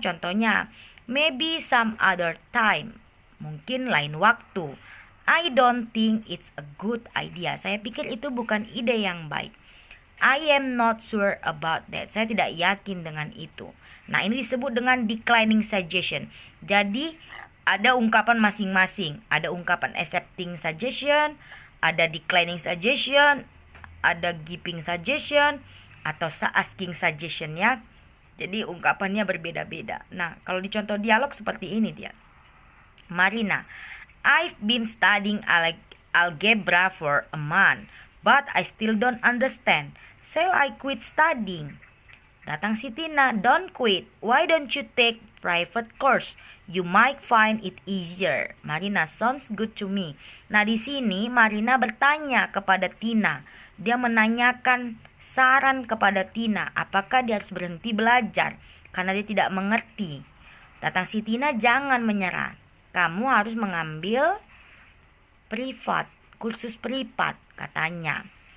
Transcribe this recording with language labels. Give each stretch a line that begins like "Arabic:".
Indonesian: Contohnya,
English: maybe some other time.
Indonesian: Mungkin lain waktu.
English: I don't think it's a good idea.
Indonesian: Saya pikir itu bukan ide yang baik.
English: I am not sure about that.
Indonesian: Saya tidak yakin dengan itu. Nah, ini disebut dengan declining suggestion. Jadi, ada ungkapan masing-masing. Ada ungkapan accepting suggestion, ada declining suggestion, ada giving suggestion, atau asking suggestion ya. Jadi, ungkapannya berbeda-beda. Nah, kalau di contoh dialog seperti ini dia.
English: Marina, I've been studying algebra for a month, but I still don't understand. Shall I quit studying?
Indonesian: Datang si Tina,
English: don't quit. Why don't you take private course? You might find it easier. Marina, sounds good to me.
Indonesian: Nah, di sini Marina bertanya kepada Tina. Dia menanyakan saran kepada Tina, apakah dia harus berhenti belajar karena dia tidak mengerti. Datang si Tina, jangan menyerah. Kamu harus mengambil kursus privat katanya.